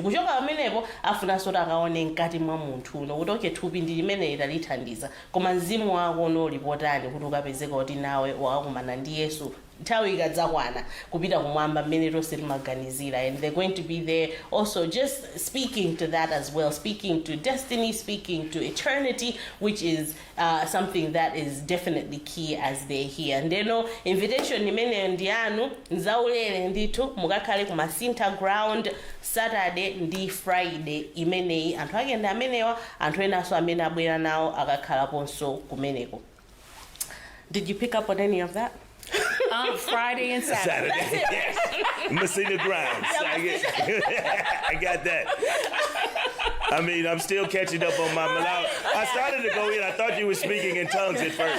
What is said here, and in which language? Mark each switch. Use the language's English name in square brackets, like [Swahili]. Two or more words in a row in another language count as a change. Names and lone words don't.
[Nyanja] Kuchoka pamenepo afunanso kuti akaone mkati mwa munthu uno kuti okay, thupi ndi limene lithandiza, koma mzimu wako unolipotani kuti ukapezeka kuti nawe wakakumana ndi Yesu nthawi ikadzakwana kupita kumwamba mmene tonse timaganizira. [English] And they're going to be there also just speaking to that as well, speaking to destiny, speaking to eternity, which is something that is definitely key as they're here. [Nyanja] Ndeno invitation imene ndi anu nzaulere ndithu mukakhale ku Masinta ground Saturday ndi Friday imeneyi. Anthu ake ndi amenewa, anthu enaso amene abwera nawo akakhalaponso kumeneko. [English] Did you pick up on any of that? Friday and Saturday. Messina grounds. I got that. I mean, I'm still catching up on my Malawi. I started to go in. I thought you were speaking in tongues at first.